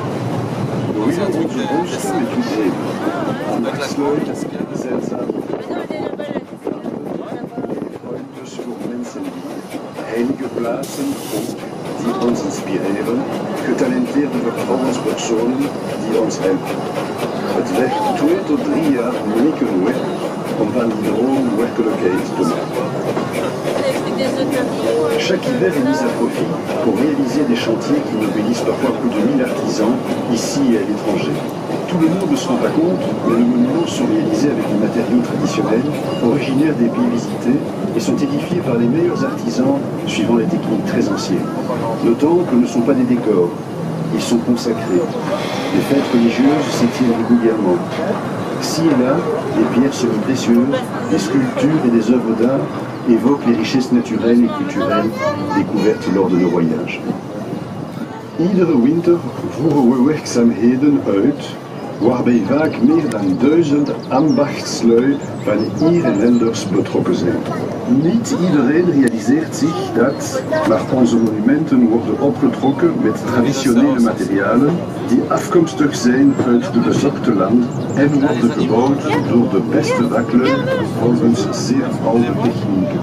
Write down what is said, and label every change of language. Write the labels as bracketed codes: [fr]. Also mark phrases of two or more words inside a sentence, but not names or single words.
[nl] We willen onze vondsten met u delen. Ambachtsluid, zeldzame ruimtes voor mensen hier, heilige plaatsen ook, die ons inspireren, getalenteerde vertrouwenspersonen die ons helpen. Het werkt 2 tot 3 jaar weken werk om van die droom werkelijkheid te maken. [fr] Chaque hiver est mis à profit pour réaliser des chantiers qui mobilisent parfois plus de 1000 artisans, ici et à l'étranger. Tout le monde ne se rend pas compte, mais les monuments sont réalisés avec des matériaux traditionnels, originaires des pays visités, et sont édifiés par les meilleurs artisans suivant des techniques très anciennes. Nos temples ne sont pas des décors, ils sont consacrés. Les fêtes religieuses s'y tiennent régulièrement. Ci et là, des pierres semi-précieuses, des sculptures et des œuvres d'art évoquent les richesses naturelles et culturelles découvertes lors de nos voyages. [nl] Iedere winter voeren we werkzaamheden uit waarbij vaak meer dan 1000 ambachtslui van hier en elders betrokken zijn. Niet iedereen realiseert zich dat, maar onze monumenten worden opgetrokken met traditionele materialen die afkomstig zijn uit de bezochte land en worden gebouwd door de beste vaklui volgens zeer oude technieken.